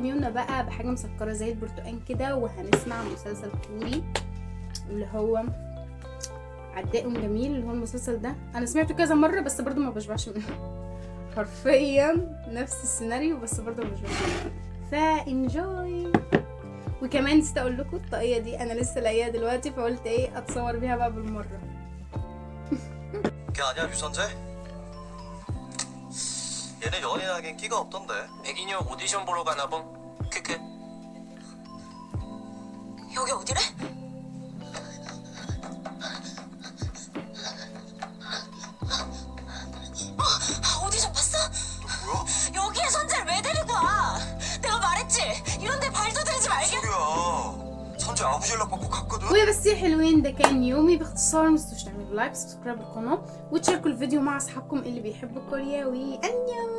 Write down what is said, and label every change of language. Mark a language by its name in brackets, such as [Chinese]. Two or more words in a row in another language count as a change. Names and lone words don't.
[Arabic] يومنا بقى بحاجه مسكره زي البرتقال كده، وهنسمع مسلسل كوري اللي هو عداء جميل. اللي هو المسلسل ده انا سمعته كذا مره، بس برضو ما بشبعش منه. حرفيا نفس السيناريو، بس برضو ما بشبعش منه. فانجوي. وكمان نسيت اقول لكم الطاقيه دي انا لسه لاقيها دلوقتي، فقلت ايه اتصور بيها بقى بالمره. [Korean] 걔 아니야 유선재? 얘네 연예하긴 끼가 없던데. 백인형 오디션 보러 가나 봄. 크크. 여기 어디래? 오디션 봤어? 너 뭐야? 여기에 선재를 왜 데리고 와? 내가 말했지? 이런 데 발도 들이지 말게. 소리야. 선재 아버지 연락 받고 갔거든. [Arabic] وبس يا حلوين، ده كان يومي باختصار. متنسوش تعملوا لايك، سبسكرايب القناه، وتشاركوا الفيديو مع اصحابكم اللي بيحبوا كورياوي. انيو.